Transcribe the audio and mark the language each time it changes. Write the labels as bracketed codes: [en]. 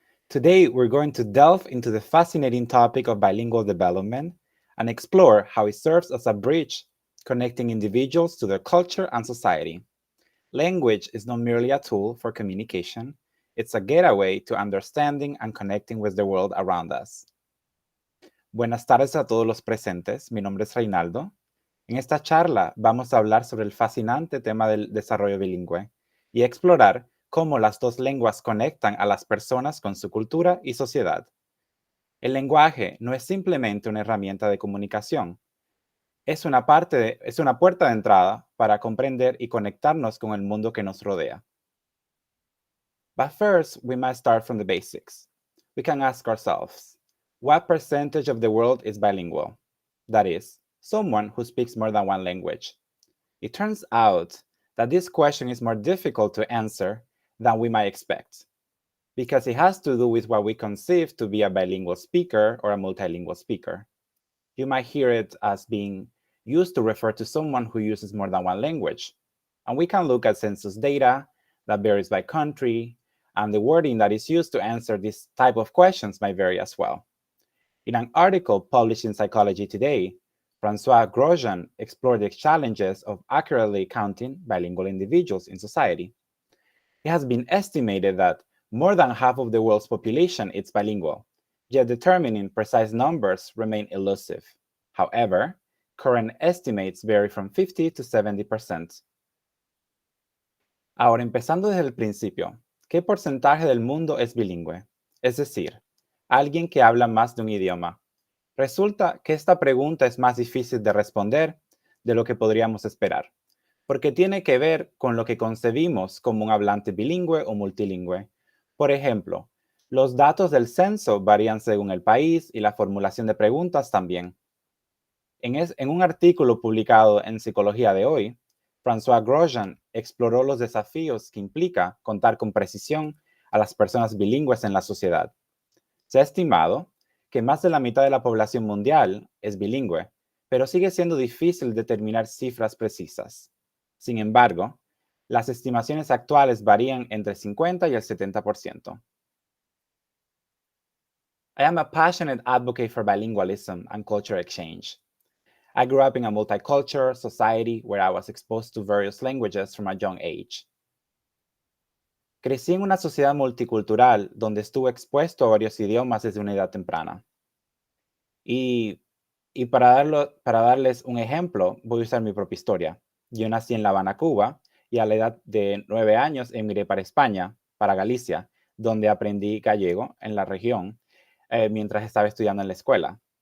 [en] Today, we're going to delve into the fascinating topic of bilingual development and explore how it serves as a bridge connecting individuals to their culture and society. Language is not merely a tool for communication, it's a gateway to understanding and connecting with the world around us. [es] Buenas tardes a todos los presentes. Mi nombre es Reinaldo. En esta charla vamos a hablar sobre el fascinante tema del desarrollo bilingüe y explorar cómo las dos lenguas conectan a las personas con su cultura y sociedad. El lenguaje no es simplemente una herramienta de comunicación, es una puerta de entrada para comprender y conectarnos con el mundo que nos rodea. [en] But first, we must start from the basics. We can ask ourselves, what percentage of the world is bilingual? That is, someone who speaks more than one language. It turns out that this question is more difficult to answer than we might expect, because it has to do with what we conceive to be a bilingual speaker or a multilingual speaker. You might hear it as being used to refer to someone who uses more than one language. And we can look at census data that varies by country, and the wording that is used to answer this type of questions might vary as well. In an article published in Psychology Today, Francois Grosjean explored the challenges of accurately counting bilingual individuals in society. It has been estimated that more than half of the world's population is bilingual, yet determining precise numbers remain elusive. However, current estimates vary from 50 to 70%. [es] Ahora, empezando desde el principio, ¿qué porcentaje del mundo es bilingüe? Es decir, alguien que habla más de un idioma. Resulta que esta pregunta es más difícil de responder de lo que podríamos esperar, porque tiene que ver con lo que concebimos como un hablante bilingüe o multilingüe. Por ejemplo, los datos del censo varían según el país y la formulación de preguntas también. En un artículo publicado en Psicología de Hoy, François Grosjean exploró los desafíos que implica contar con precisión a las personas bilingües en la sociedad. Se ha estimado que más de la mitad de la población mundial es bilingüe, pero sigue siendo difícil determinar cifras precisas. Sin embargo, las estimaciones actuales varían entre el 50 y el 70%. [en] I am a passionate advocate for bilingualism and culture exchange. I grew up in a multicultural society where I was exposed to various languages from a young age. [es] Crecí en una sociedad multicultural donde estuve expuesto a varios idiomas desde una edad temprana. Y para darles un ejemplo, voy a usar mi propia historia. Yo nací en La Habana, Cuba, y a la edad de 9 años emigré para España, para Galicia, donde aprendí gallego en la región mientras estaba estudiando en la escuela.